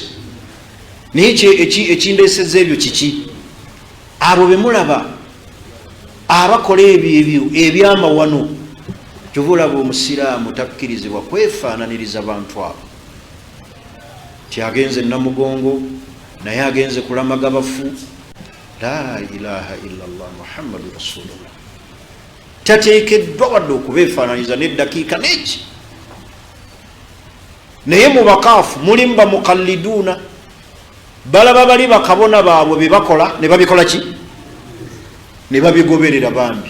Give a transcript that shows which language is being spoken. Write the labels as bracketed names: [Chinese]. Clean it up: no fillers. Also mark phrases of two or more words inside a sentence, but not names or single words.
[Ganda] Naye ekindeesezza ebyo kiki? Abo be mulaba abakola ebyo ebyamawano, kyovulaba omusiraamu takkirizibwa kwefaananiriza bantu abo. Kyagenze Namugongo, naye agenze kulamaga bafu. [Arabic] لا إله إلا الله محمد رسول الله. [Ganda] Tateekeddwa wadde okubeefaananiza n'eddakiika n'eki. Naye mu bakaafu mulimu bamukalliduuna, balaba bali bakabona baabwe be bakola ne babikola ki? Ne babigoberera bambi.